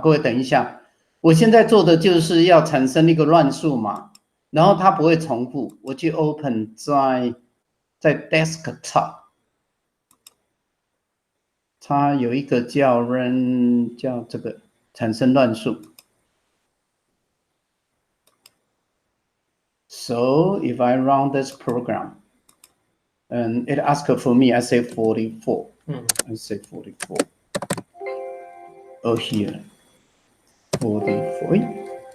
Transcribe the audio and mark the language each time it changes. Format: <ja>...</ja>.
<zh>各位等一下，我现在做的就是要产生一个乱数码，然后它不会重复。我去</zh> <en>open</en> <zh>在</zh> <en>desktop。</en> <zh>它有一个叫这个产生乱数。</zh> <en>So if I run this program, and it asks for me, I say 44. I say 44. Oh, here, 44.</en>